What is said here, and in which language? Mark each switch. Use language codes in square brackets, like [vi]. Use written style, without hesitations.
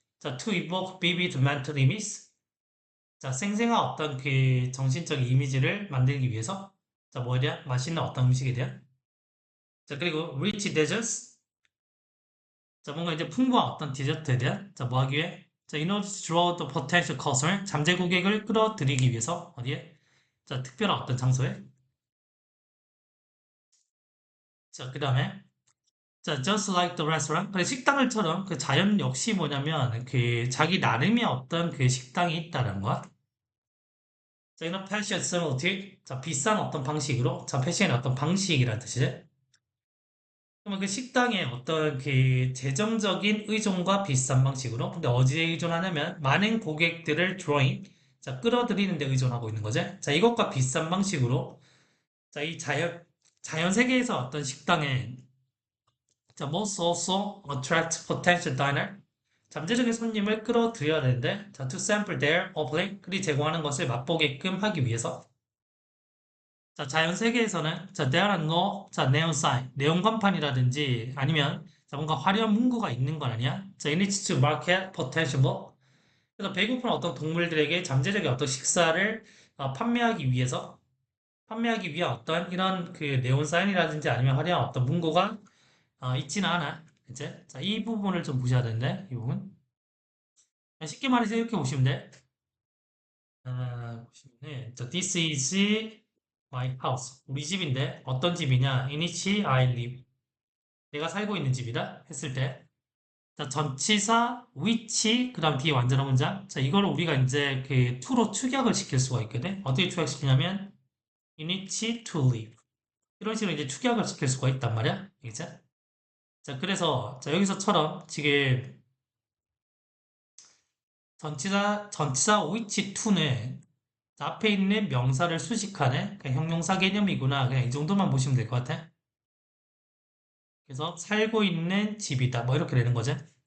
[en] 자, to evoke vivid mental images. [ko] 자, 생생한 어떤 그 정신적 이미지를 만들기 위해서. 자, 뭐에 대한? 맛있는 어떤 음식에 대한. 자, 그리고 [en] rich desserts. [ko] 자, 뭔가 이제 풍부한 어떤 디저트에 대한, 자, 뭐 하기 위해? 자, [en] in order to draw the potential customer, [ko] 잠재 고객을 끌어들이기 위해서, 어디에? 자, 특별한 어떤 장소에. 자, 그 다음에, 자, [en] just like the restaurant. [ko] 그 식당을처럼 그 자연 역시 뭐냐면, 그 자기 나름의 어떤 그 식당이 있다는 거야. 자, 이런 패션 similarity. 자, 비싼 어떤 방식으로, 자, 패션의 어떤 방식이라는 뜻이지. 그러면 그 식당의 어떤 그 재정적인 의존과 비슷한 방식으로 근데 어디에 의존하냐면 많은 고객들을 drawing 자 끌어들이는 데 의존하고 있는 거죠. 자 이것과 비슷한 방식으로 자 이 자연 세계에서 어떤 식당에 자 [en] must also attract potential diner [ko] 잠재적인 손님을 끌어들여야 되는데 자 [en] to sample their offering [ko] 그리 제공하는 것을 맛보게끔 하기 위해서 자, 자연 세계에서는 자, [en] there are no [ko] 자, neon sign, 네온 간판이라든지 아니면 자, 뭔가 화려한 문구가 있는 건 아니야. [en] 자, it needs to market potential. [ko] 그래서 배고픈 어떤 동물들에게 잠재적인 어떤 식사를 판매하기 위한 어떤 이런 그 네온 사인이라든지 아니면 화려한 어떤 문구가 있지는 않아. 이제 자, 이 부분을 좀 보셔야 되는데 이 부분 쉽게 말해서 이렇게 보시면 돼. [en] 보시면은 자, this is my house. [ko] 우리 집인데 어떤 집이냐? [en] In which I live. [ko] 내가 살고 있는 집이다 했을 때 자, 전치사 which 그다음 뒤에 완전한 문장. 자, 이거를 우리가 이제 그 to로 축약을 시킬 수가 있거든. [en] 어떻게 축약시키냐면 in which to live. [ko] 이런 식으로 이제 축약을 시킬 수가 있단 말이야. 알겠지? 자, 그래서 자, 여기서처럼 지금 전치사 which to는 앞에 있는 명사를 수식하는 그냥 형용사 개념이구나. 그냥 이 정도만 보시면 될 것 같아. 그래서 살고 있는 집이다. 뭐 이렇게 되는 거죠.